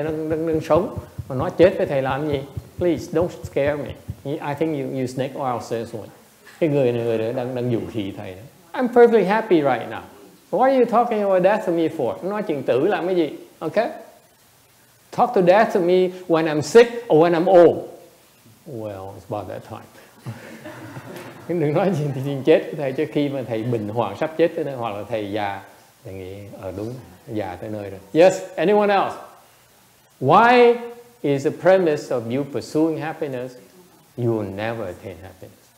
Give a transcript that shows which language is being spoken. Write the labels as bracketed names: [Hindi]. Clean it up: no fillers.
[Vietnamese] Đừng sống mà nói chết với thầy làm gì? [English] Please don't scare me. I think you snake oil salesman. [Vietnamese] Cái người này đang dụ khỉ thầy. [English] I'm perfectly happy right now. What are you talking about death to me for? [Vietnamese] Nói chuyện tử làm cái gì? [English] Okay? Talk to death to me when I'm sick or when I'm old. Well, it's about that time. [Vietnamese] Đừng nói chuyện chết với thầy, chứ khi mà thầy bình hoàng sắp chết tới nơi, hoặc là thầy già, thầy nghĩ đúng, già tới nơi rồi. [English] Yes, anyone else? Why is the premise of you pursuing happiness? You will never attain happiness.